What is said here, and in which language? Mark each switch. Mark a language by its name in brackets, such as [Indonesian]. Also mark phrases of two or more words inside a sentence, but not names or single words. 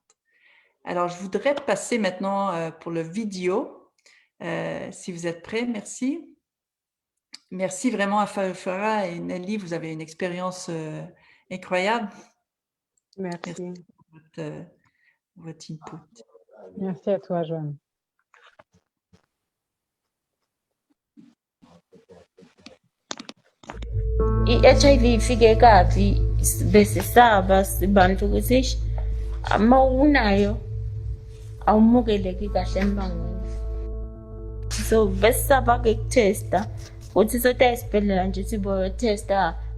[French] Alors, je voudrais passer maintenant pour le vidéo. Si vous êtes prêts, merci. Merci vraiment à Farah et Nelly, vous avez une expérience incroyable. Merci. Merci pour votre input. Merci à toi, Joanne. [Zulu] I-HIV ifike kabi besisaba sibantu ukuthi uma unayo awumukeleki kahle embangweni, so besisaba-ke kutesta ukuthi sokuthi esibhedlela nje ukuthi boyotesta